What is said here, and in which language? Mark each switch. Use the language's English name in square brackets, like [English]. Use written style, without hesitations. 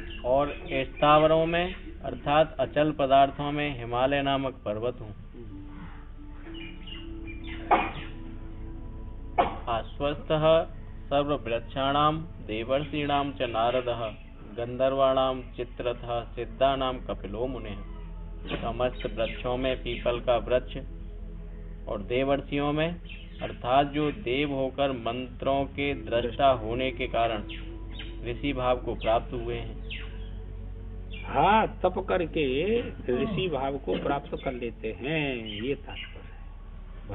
[Hindi] और स्थावरों में अर्थात अचल पदार्थों में हिमालय नामक पर्वत हूँ। [Sanskrit] आश्वस्तः सर्ववृक्षाणां देवर्षीणां च नारदः गंधर्वाणां चित्ररथः सिद्धानां कपिलो मुनिः। [Hindi] समस्त वृक्षों में पीपल का वृक्ष और देवर्षियों में अर्थात जो देव होकर मंत्रों के दृष्टा होने के कारण ऋषि भाव को प्राप्त हुए हैं। हाँ, तप करके ऋषि भाव को प्राप्त कर लेते हैं, ये तात्पर्य है।